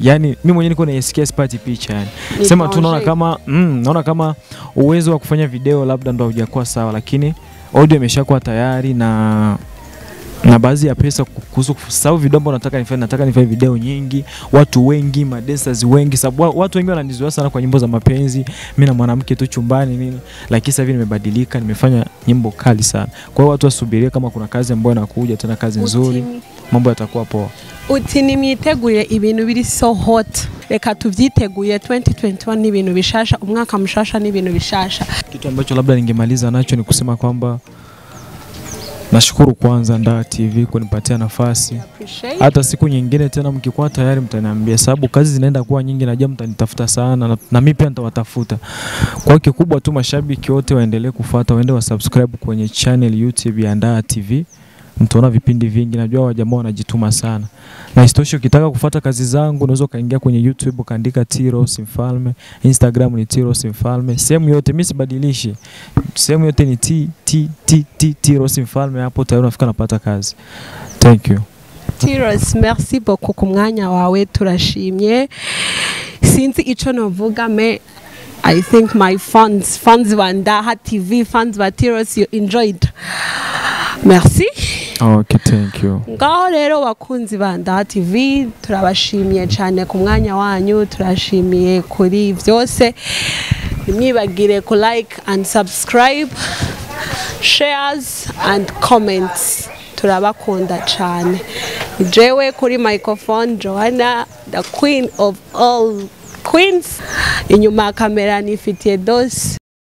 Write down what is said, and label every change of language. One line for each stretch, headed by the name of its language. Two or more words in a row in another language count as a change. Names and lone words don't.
Swahili: Yaani mimi mwenyewe niko naisikia sipati picha yani. Sema tu naona kama uwezo wa kufanya video labda ndo hujakuwa sawa, lakini audio imeshakuwa tayari na na baadhi ya pesa kuhusu sababu video ambazo nataka nifanye video nyingi, watu wengi, madancers wengi, sababu watu wengi wananizoea sana kwa nyimbo za mapenzi, mimi na mwanamke tu chumbani nini, lakini sasa hivi nimebadilika, nimefanya nyimbo kali sana. Kwa hiyo watu wasubirie kama kuna kazi ambayo inakuja, tena kazi nzuri, mambo yatakuwa poa.
Rundi: Uti nimiteguye ibintu biri
English: so hot,
Rundi: reka tuvyiteguye 2021 ni ibintu bishasha, umwaka mushasha ni ibintu bishasha.
Swahili: Kitu ambacho labda ningemaliza nacho ni kusema kwamba nashukuru kwanza Nda TV kunipatia nafasi. Hata siku nyingine tena mkikuwa tayari mtaniambia, sababu kazi zinaenda kuwa nyingi, najua mtanitafuta sana na mimi pia nitawatafuta. Kwa kikubwa tu mashabiki wote waendelee kufuata, waende wa subscribe kwenye channel YouTube ya Nda TV. Mtaona vipindi vingi, najua wajamaa wanajituma sana. Na isitoshe ukitaka kufuata kazi zangu unaweza kaingia kwenye YouTube ukaandika T-Ross Mfalme, Instagram ni T-Ross Mfalme, sehemu yote mimi sibadilishi. Sehemu yote ni T-Ross Mfalme, hapo tayari unafika napata kazi.
English: Thank you. T-Ross,
French: merci beaucoup
Rundi: ku mwanya wawe, turashimye. Sinzi ico novuga me
English: I think my fans
Rundi: wa Nda TV, fans wa T-Ross,
English: you enjoyed.
French: Merci.
English: Okay, thank you.
Rundi: Ngaho rero bakunzi ba Nda TV, turabashimiye cyane ku mwanya wanyu, turashimiye kuri byose. Nimwibagire ku
English: like and subscribe, shares and comments.
Rundi: Turabakunda cyane. Jewe kuri microphone Joanna,
English: the queen of all queens.
Rundi: Inyuma kamera nifitiye Dos.